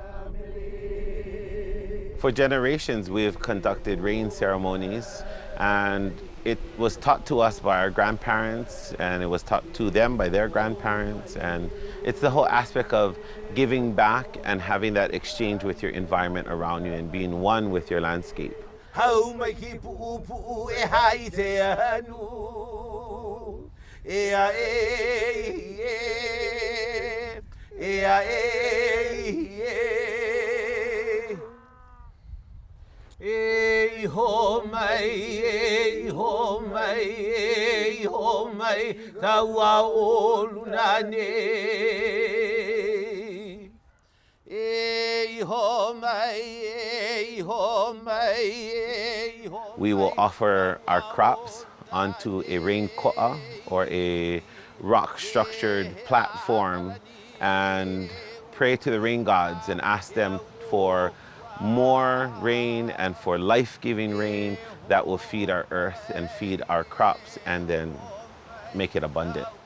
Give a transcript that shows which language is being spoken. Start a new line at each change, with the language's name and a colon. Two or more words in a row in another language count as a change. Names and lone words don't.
English: For generations, we've conducted rain ceremonies, and it was taught to us by our grandparents, and it was taught to them by their grandparents, and it's the whole aspect of giving back and having that exchange with your environment around you and being one with your landscape.
Hawaiian: Hey ho mai, hey ho mai, hey ho mai, tawa olunane. Hey ho mai, hey ho mai, hey ho.
English: We will offer our crops onto a rain ko'a, or a rock-structured platform, and pray to the rain gods and ask them for more rain and for life-giving rain that will feed our earth and feed our crops and then make it abundant.